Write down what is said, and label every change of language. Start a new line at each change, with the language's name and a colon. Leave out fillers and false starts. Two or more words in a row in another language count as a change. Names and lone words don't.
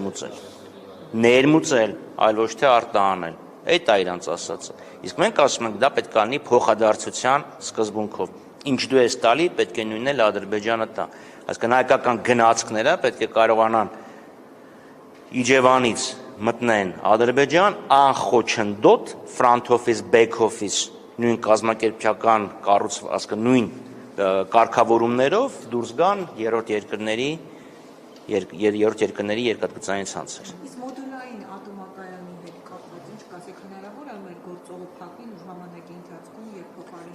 Armenian: ներմուծել, այլ ոչ թե արտահանել։ Այդ է իրանց ասածը։ Իսկ մենք ասում ենք, դա պետք է լինի փոխադարձության սկզբունքով։ Ինչ դու ես տալի, պետք է նույնն էլ Ադրբեջանը տա։ Այսինքն հայկական գնացքները պետք է կարողանան Իջևանից մտնեն Ադրբեջան անխոչնդոտ
English: front office, back office
Armenian: նույն կազմակերպչական նույն կարգավորումներով դուրս գան երրորդ երկրների երկաթգծային ցանցեր։ Իսկ մոդուլային ատոմակայանի հետ կապված ինչ կասեք, հնարավոր է մեր գործողը փակվի ժամանակի ընթացքում եւ փոխարենը։